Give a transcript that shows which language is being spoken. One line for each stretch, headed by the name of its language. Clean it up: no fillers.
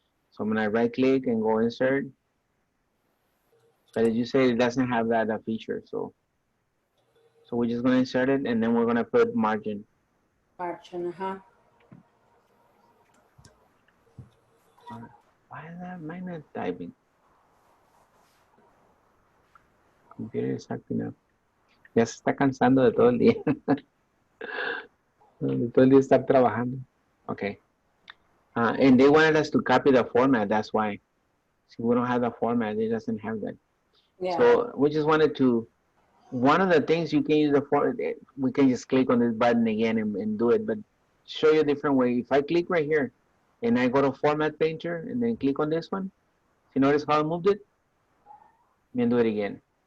English: So I'm gonna right click and go insert. But as you say, it doesn't have that feature, so we're just gonna insert it and then we're gonna put margin. Margin, Why is that mine not typing? Computer is acting up.
Spanish: Ya se está cansando de todo el día. De todo el día estar trabajando.
English: Okay. And they wanted us to copy the format, that's why. See, we don't have the format, it doesn't have that. Yeah. So we just wanted to, one of the things you can use the format, we can just click on this button again and do it, but show you a different way. If I click right here and I go to format painter and then click on this one, you notice how I moved it? And do it again.